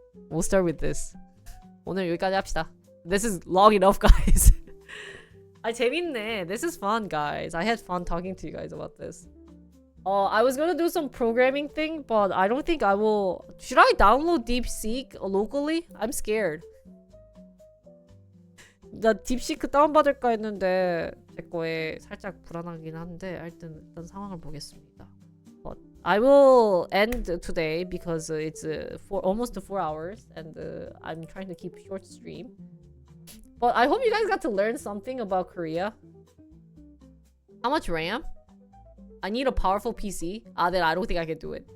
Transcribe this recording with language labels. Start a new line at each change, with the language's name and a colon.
English: We'll start with this.
Korean: 오늘 여기까지 합시다.
English: This is long enough, guys.
Korean: 아, 재밌네.
English: This is fun, guys. I had fun talking to you guys about this. I was gonna do some programming thing, but I don't think I will. Should I download DeepSeek locally? I'm scared.
Korean: 나 딥시크 다운받을까 했는데 제 거에 살짝 불안하긴 한데 하여튼 일단 상황을 보겠습니다.
English: But I will end today because it's almost 4 hours and I'm trying to keep short stream. But I hope you guys got to learn something about Korea. How much RAM? I need a powerful PC. Then I don't think I can do it.